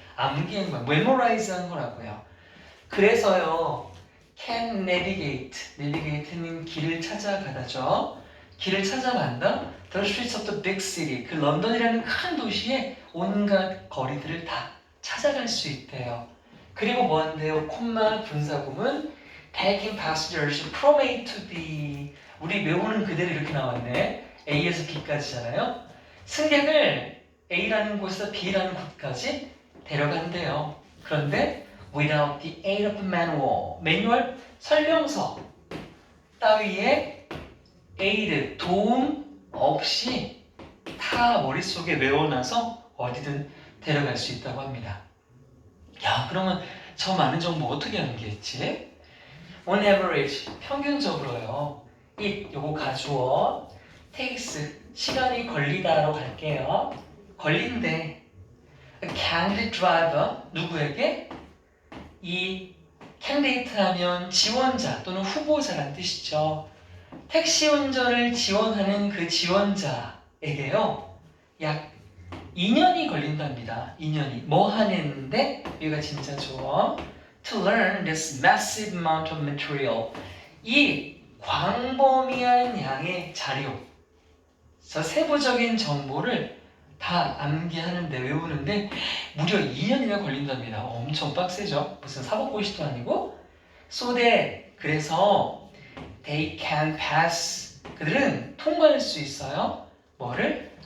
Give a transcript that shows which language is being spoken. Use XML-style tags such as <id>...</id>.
<ko>암기한 거,</ko> <en>memorize</en> <ko>한 거라고요. 그래서요,</ko> <en>can navigate</en> <ko>는 길을 찾아가다죠. 길을 찾아간다.</ko> <en>The streets of the big city,</en> <ko>그 런던이라는 큰 도시의 온갖 거리들을 다 찾아갈 수 있대요. 그리고 뭐 한대요? 콤마 분사구문</ko> <en>taking passengers from A to B.</en> <ko>우리 외우는 그대로 이렇게 나왔네. A에서 B까지잖아요. 승객을 A라는 곳에서 B라는 곳까지 데려간대요. 그런데</ko> <en>without the aid of manual,</en> <ko>매뉴얼 설명서 따위의</ko> <en>aid,</en> <ko>도움 없이 다 머릿속에 외워놔서 어디든 데려갈 수 있다고 합니다. 야, 그러면 저 많은 정보 어떻게 암기했지?</ko> <en>On average,</en> <ko>평균적으로요. 요거 가주어,</ko> <en>takes,</en> <ko>시간이 걸리다로 갈게요. 걸린대.</ko> <en>A candidate driver,</en> <ko>누구에게? 이 candidate 하면 지원자 또는 후보자란 뜻이죠. 택시 운전을 지원하는 그 지원자에게요, 약 2년이 걸린답니다. 2년이. 뭐 하는데? 여기가 진짜 좋아.</ko> <en>To learn this massive amount of material.</en> <ko>이 광범위한 양의 자료, 저 세부적인 정보를 다 암기하는데, 외우는데 무려 2년이나 걸린답니다. 엄청 빡세죠? 무슨 사법고시도 아니고.</ko> <en>So that,</en> <ko>그래서</ko> <en>they can pass,</en> <ko>그들은 통과할 수 있어요. 뭐를?</ko>